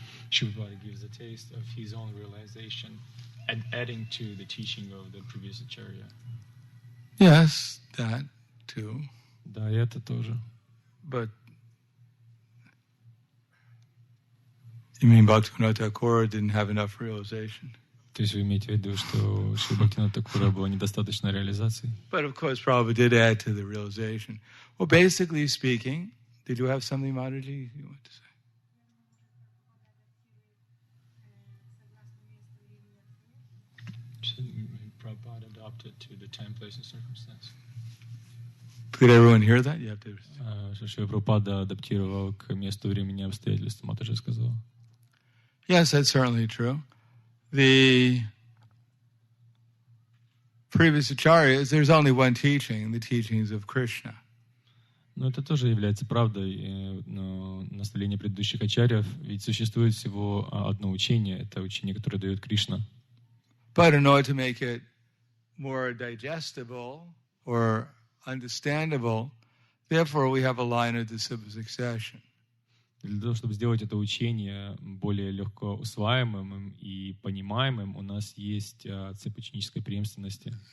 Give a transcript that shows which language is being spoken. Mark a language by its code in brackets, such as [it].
[en] Prabhupada gives a taste of his own realization and adding to the teaching of the previous acharya. Yes, that too. [ru] Да, и это тоже. [en] But you mean Bhaktivinoda Thakur didn't have enough realization? [ru] То есть вы имеете в виду, что Шри Бхактивинода Thakura было недостаточно реализации? [en] But of course, Prabhupada did add to the realization. Well, basically speaking, did you have something, Mataji, you want to say? Prabhupada adopted to the time, place, and circumstance. Could everyone hear that? You have to. [ru] Что Шри Прабхупада адаптировал к месту, времени и обстоятельствам, Матаджи сказала. [en] Yes, that's certainly true. The previous acharyas, there's only one teaching, the teachings of Krishna. [ru] Но это тоже является правдой, но наставление предыдущих ачарьев, ведь существует всего одно учение, это учение, которое дает Кришна. [en] But in order to make it more digestible or understandable, therefore we have a line of disciple succession. [ru] Для того, чтобы сделать это учение более легко усваиваемым и понимаемым, у нас есть цепь ученической преемственности.